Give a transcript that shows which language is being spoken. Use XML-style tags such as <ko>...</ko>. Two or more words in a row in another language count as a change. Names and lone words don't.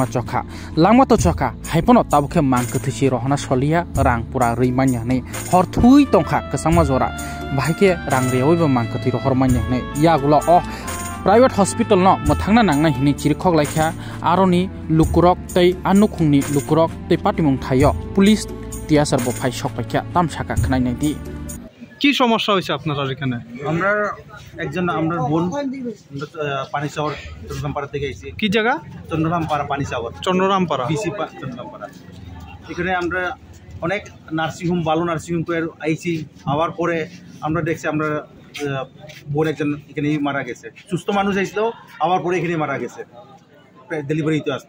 <trp>Chokha Langma to Chokha Haipono Tabukhe Mangkathisi Rohana Solia Rangpura Rimanya nei Horthui Tongkha Kasangma Jora Bahike Rangreoibo Mangkathi Rohormanya nei Yagula O</trp> <en>Private Hospital</en> <trp>no mathangna nangna hini chirikhok laikha aroni lukurok tei anukhungni lukurok tei patimung thayo পুলিশ টিয়াসার bo phai sok paikha tamsaka khnai nai di</trp> <bn>কি সমস্যা হইছে আপনারা এখানে আমরা একজন আমরা বোন পানিসাগর চন্দ্ররামপাড়া থেকে আইছি কি জায়গা চন্দ্ররামপাড়া পানিসাগর চন্দ্ররামপাড়া বিসি চন্দ্ররামপাড়া এখানে আমরা অনেক</bn> <en>nursing home</en> <bn>ভালো</bn> <en>nursing home</en> <bn>করে আইছি আবার পরে আমরা দেখছি আমরা বোন একজন এখানে মারা গেছে সুস্থ মানুষ আইছিল আবার পরে এখানে মারা গেছে ডেলিভারিতে আসলো</bn>